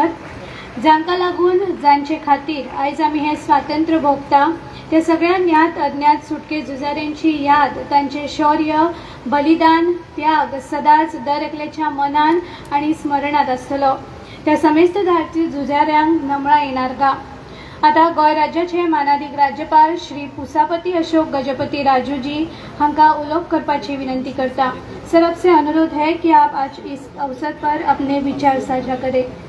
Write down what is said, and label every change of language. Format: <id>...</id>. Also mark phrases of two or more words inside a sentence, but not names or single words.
<kok>जांकां लागून जांचे खातीर आयज आमी हें स्वातंत्र्य भोगता त्या सगळ्या ज्ञात अज्ञात सुटके झुजाऱ्यांची याद, तांचे शौर्य, बलिदान, त्याग सदांच दर एकल्याच्या मनान आणि स्मरणात आसतलो. त्या समेस्त धाडसी झुजाऱ्यांक नमळां येणार गा. आता गोंय राज्याचे मानादीक राज्यपाल श्री पुसापती अशोक गजपति राजू जी हांकां उलोवप करपाची विनंती करता.</kok> <hi>सर, आपसे अनुरोध है कि आप आज इस अवसर पर अपने विचार साझा करें.</hi>